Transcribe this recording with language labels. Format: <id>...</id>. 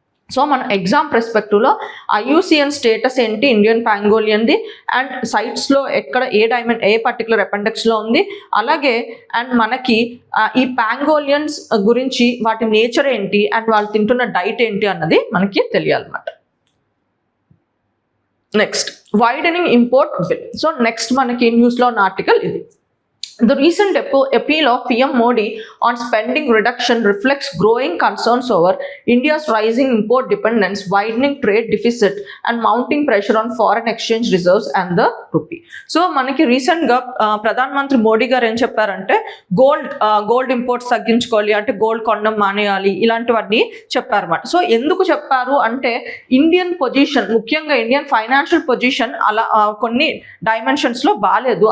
<te>So మన exam perspective లో IUCN status ఏంటి ఇండియన్ పాంగోలియన్ది, అండ్ సైట్స్ లో ఎక్కడ ఏ పర్టికులర్ అపెండెక్స్ లో ఉంది, అలాగే అండ్ మనకి ఈ పాంగోలియన్స్ గురించి వాటి నేచర్ ఏంటి అండ్ వాళ్ళు తింటున్న డైట్ ఏంటి అన్నది మనకి తెలియాలన్నమాట. Next widening import bill. So next మనకి న్యూస్లో ఉన్న ఆర్టికల్ ఇది.</te> <en>The recent appeal of PM Modi on spending reduction reflects growing concerns over India's rising import dependence, widening trade deficit and mounting pressure on foreign exchange reserves and the rupee.</en> <te>So మనకి recent గా ప్రధాన మంత్రి మోడీ గారు ఏం చెప్పారంటే gold imports తగ్గించుకోవాలి, అంటే gold కొనడం మానేయాలి, ఇలాంటివన్నీ చెప్పారన్నమాట. సో ఎందుకు చెప్పారు అంటే ఇండియన్ పొజిషన్, ముఖ్యంగా ఇండియన్ ఫైనాన్షియల్ పొజిషన్ అలా కొన్ని డైమెన్షన్స్ లో బాగాలేదు.</te>